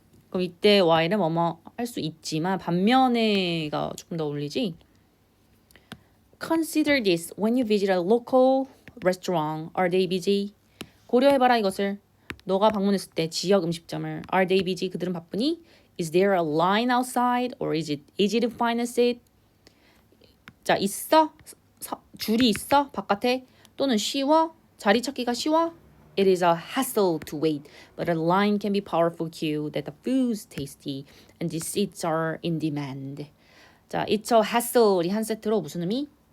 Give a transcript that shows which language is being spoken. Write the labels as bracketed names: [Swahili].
[Korean] 그럼 이때 Y는 뭐뭐 할 수 있지만 반면에가 조금 더 어울리지? [English] Consider this when you visit a local restaurant. Are they busy? [Korean] 고려해봐라 이것을. 너가 방문했을 때 지역 음식점을. [English] Are they busy? [Korean] 그들은 바쁘니? [English] Is there a line outside? Or is it easy to find a seat? [Korean] 자, 있어? 줄이 있어? 바깥에? 또는 쉬워? 자리 찾기가 쉬워? [English] It is a hassle to wait, but a line can be powerful cue that the food's tasty and the seats are in demand. [Korean] 자, [English] it's a hassle [Korean] 이 한 세트로 무슨 의미?